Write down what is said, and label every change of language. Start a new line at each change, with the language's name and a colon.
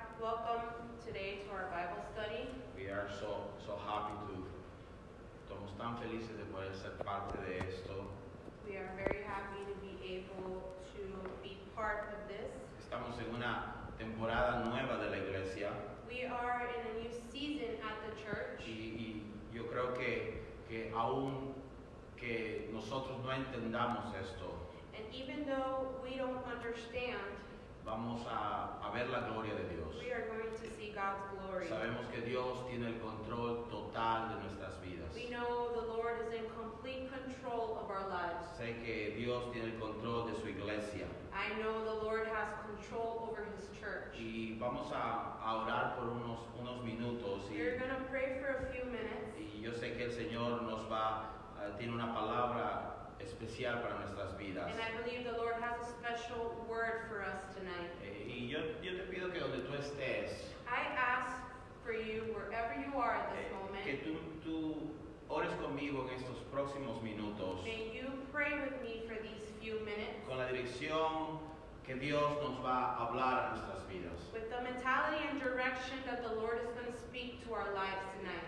English: Welcome today to our Bible study.
Spanish: We are so happy estamos tan felices de poder ser parte de esto.
English: We are very happy to be able to be part of this.
Spanish: Estamos en una temporada nueva de la iglesia.
English: We are in a new season at the church.
Spanish: Y yo creo que aún que nosotros no entendamos esto,
English: And even though we don't understand,
Spanish: vamos a ver la gloria de Dios.
English: we are going to see God's glory.
Spanish: Sabemos que Dios tiene el control total de nuestras vidas.
English: We know the Lord is in complete control of our lives.
Spanish: Sé que Dios tiene el control de su iglesia.
English: I know the Lord has control over His church.
Spanish: Y vamos a orar por unos minutos.
English: We're going to pray for a few minutes.
Spanish: Y yo sé que el Señor tiene una palabra especial para nuestras vidas.
English: And I believe the Lord has a special word for us tonight.
Spanish: Y yo te pido que donde tú estés,
English: I ask for you, wherever you are at this
Spanish: que
English: moment,
Spanish: tú ores conmigo en estos próximos minutos,
English: may you pray with me for these few minutes
Spanish: con la dirección que Dios nos va a hablar a nuestras vidas.
English: with the mentality and direction that the Lord is going to speak to our lives tonight.